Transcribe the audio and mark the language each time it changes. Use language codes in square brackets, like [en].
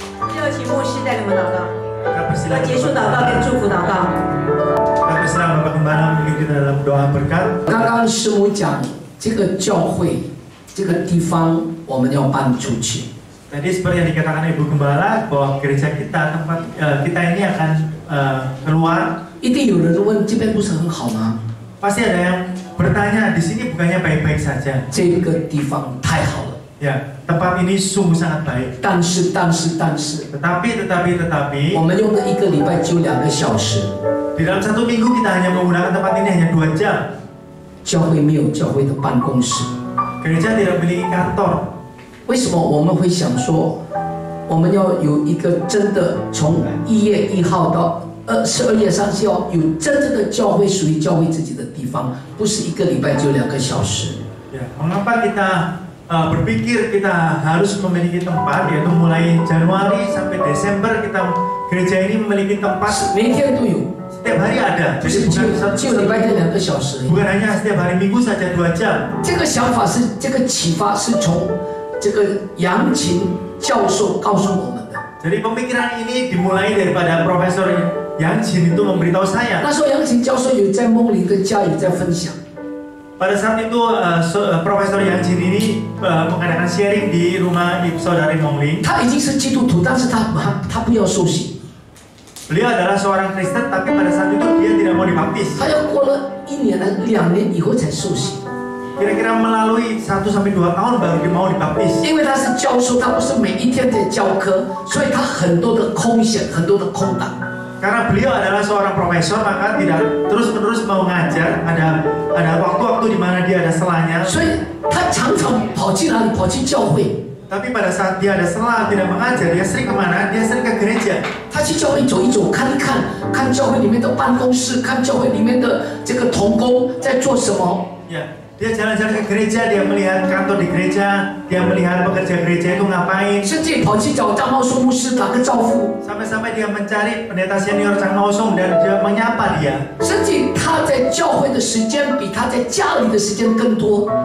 [zh] 热情牧师带领我们祷告， [id] Kita [zh] 要 [id] persilakan [zh] 结束祷告跟祝福祷告。 [id] Kita persilakan Bapak Gembala memimpin kita dalam doa berkat. [zh] 刚刚师母讲，这个教会这个地方我们要搬出去。 [id] Tadi seperti yang dikatakan Ibu Gembala bahwa gereja kita tempat kita ini akan keluar. [zh] 一定有人问，这边不是很好吗？ [id] Pasti ada yang bertanya di sini bukannya baik-baik saja. [zh] 这个地方太好了。 [id] Ya, tempat ini sungguh sangat baik. [zh] 但是， [id] Tetapi [zh] 我们用了1个礼拜只有2个小时， [id] di dalam 1 minggu kita hanya menggunakan tempat ini hanya 2 jam. [zh] 教会没有教会的办公室。 [id] Gereja tidak memiliki kantor. [zh] 为什么我们会想说，我们要有一个真的从1月1号到12月30号有真正的教会属于教会自己的地方，不是1个礼拜就2个小时。 [id] Ya, mengapa kita berpikir kita harus memiliki tempat, yaitu mulai Januari sampai Desember kita gereja ini memiliki tempat [zh] 每一天都有， [id] setiap hari ada. [zh] 不 [id] Jadi [zh] 是只 [id] bukan [zh] 有礼拜天2个小时而已。 [id] bukan hanya setiap hari Minggu saja 2 jam. [zh] 这个想法是这个启发是从这个杨琴教授告诉我们的。 [id] Jadi pemikiran ini dimulai daripada Profesor Yang Jin itu memberitahu saya. [zh] 那时候杨琴教授有在梦里跟家里在分享。 [id] Pada saat itu Profesor Yang Jin ini mengadakan sharing di rumah saudari Mongling. [zh] 他已经是基督徒，但是他不要受洗， [id] Beliau adalah seorang Kristen, tapi pada saat itu dia tidak mau dibaptis. [zh] 他要过了1年2年以后才受洗。 [id] Kira-kira melalui 1 sampai 2 tahun baru dia mau dibaptis. [zh] 因为他是教授，他不是每一天在教课，所以他很多的空闲，很多的空档。 [id] Karena beliau adalah seorang profesor, maka tidak terus-menerus mau ngajar. Ada waktu-waktu di mana dia ada selanya. [zh] 所以他常常跑去哪里？跑去教会。 [id] Tapi pada saat dia ada sela tidak mengajar, dia sering kemana? Dia sering ke gereja. [zh] 他去教会走一走，看一看，看教会里面的办公室，看教会里面的这个同工在做什么。 [id] Ya, Dia jalan-jalan ke gereja, dia melihat kantor di gereja, dia melihat pekerja gereja itu ngapain. [zh] 甚至跑去找张茂松牧师打个招呼， [id] Sampai-sampai dia mencari pendeta senior Chang Mao Song dan dia menyapa dia. [zh] 甚至他在教会的时间比他在家里的时间更多。